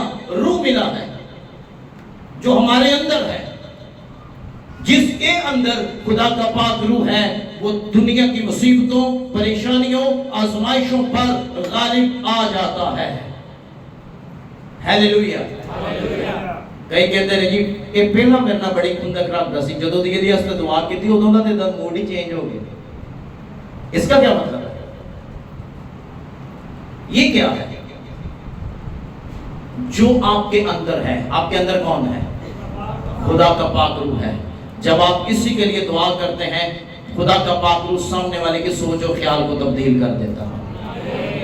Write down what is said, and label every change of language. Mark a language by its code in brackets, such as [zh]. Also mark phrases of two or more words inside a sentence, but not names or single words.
[ur] روح ملا ہے جو ہمارے اندر ہے، جس کے اندر خدا کا پاک روح ہے وہ دنیا کی مصیبتوں، پریشانیوں، آزمائشوں پر غالب آ جاتا ہے۔ [pa] ہیلیلویا۔ کئی کہتے ہیں جی یہ پہلا میرے نال بڑی خندق رکھدا سی، جدوں دی یہ اس دعا کیتی ادوں دا تے موڈ ہی چینج ہو گیا۔ [ur] اس کا کیا مطلب ہے؟ یہ کیا ہے؟ جو آپ کے اندر ہے، آپ کے اندر کون ہے؟ خدا کا پاک روح ہے۔ جب آپ کسی کے لیے دعا کرتے ہیں خدا کا پاک روح سامنے والے کی سوچ و خیال کو تبدیل کر دیتا ہے۔